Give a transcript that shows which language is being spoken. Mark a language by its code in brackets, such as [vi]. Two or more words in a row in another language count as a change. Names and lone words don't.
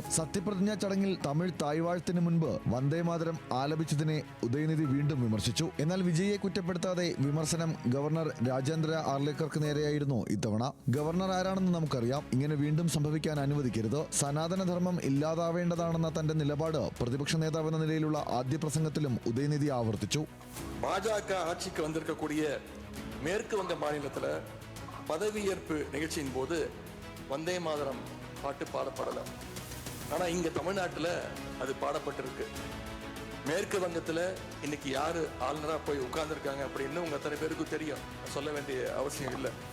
[ml] സത്യപ്രതിജ്ഞാ ചടങ്ങിൽ തമിഴ് തായ്വാഴ്ത്തിന് മുൻപ് വന്ദേമാതരം ആലപിച്ചതിനെ ഉദയനിധി വീണ്ടും വിമർശിച്ചു. എന്നാൽ വിജയെ കുറ്റപ്പെടുത്താതെ വിമർശനം ഗവർണർ രാജേന്ദ്ര ആർലേക്കർക്ക് നേരെയായിരുന്നു ഇത്തവണ. ഗവർണർ ആരാണെന്ന് നമുക്കറിയാം. ഇങ്ങനെ വീണ്ടും സംഭവിക്കാൻ അനുവദിക്കരുത്. സനാതനധർമ്മം ഇല്ലാതാവേണ്ടതാണെന്ന തന്റെ നിലപാട് പ്രതിപക്ഷ നേതാവ് എന്ന നിലയിലുള്ള ആദ്യ പ്രസംഗത്തിലും ഉദയനിധി ആവർത്തിച്ചു. [ta] பாஜக ஆட்சிக்கு வந்திருக்கக்கூடிய மேற்கு வங்க மாநிலத்தில் பதவியேற்பு நிகழ்ச்சியின் போது வந்தே மாதரம் பாட்டு பாடப்படலை. ஆனால் இங்கே தமிழ்நாட்டில் அது பாடப்பட்டிருக்கு. மேற்கு வங்கத்தில் இன்னைக்கு யாரு ஆளுநராக போய் உட்கார்ந்துருக்காங்க அப்படின்னு உங்க அத்தனை பேருக்கும் தெரியும், சொல்ல வேண்டிய அவசியம் இல்லை.